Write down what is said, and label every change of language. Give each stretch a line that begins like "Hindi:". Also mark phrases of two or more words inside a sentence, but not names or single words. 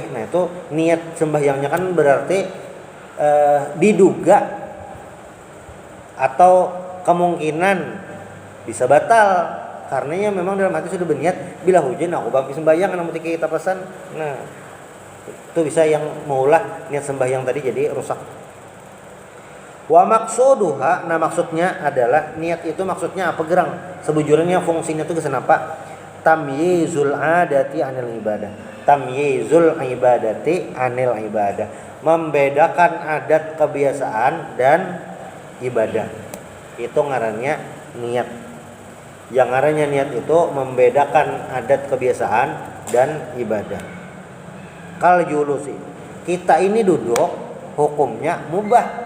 Banjar: Nah itu niat sembahyangnya kan berarti diduga atau kemungkinan bisa batal, karenanya memang dalam hati sudah berniat bila hujan aku bangkit sembahyang, namun kita pesan. Nah itu bisa yang maulah niat sembahyang tadi jadi rusak.
Arabic: ومقصودها,
Banjar: nah maksudnya adalah niat itu maksudnya apa gerang? Sebujurnya fungsinya itu kesan apa?
Arabic: تمييز العادة عن العبادة. تمييز العبادة عن العبادة.
Banjar: Membedakan adat kebiasaan dan ibadah. Itu ngarannya niat. Yang ngarannya niat itu membedakan adat kebiasaan dan ibadah.
Arabic: كالجلوس.
Banjar: Kita ini duduk hukumnya mubah.